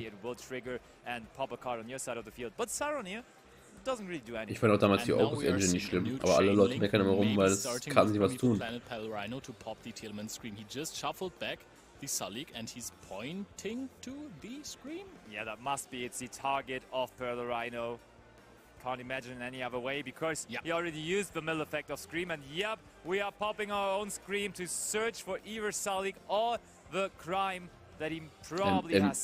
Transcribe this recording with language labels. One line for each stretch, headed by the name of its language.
English: It will trigger and pop a card on your side of the field. But Saronir doesn't really do anything.
German: Ich fand auch damals die August Engine nicht schlimm, aber alle Leute meckern immer rum, weil es kann nicht was tun.
English: Planet Pellerino to pop the Tillman Scream. He just shuffled back the Salik and he's pointing to the Scream. Yeah, that must be. It's the target of Pellerino. Can't imagine in any other way because he already used the mill effect of Scream, and yep, we are popping our own Scream to search for either Salik or the Crime that he probably has.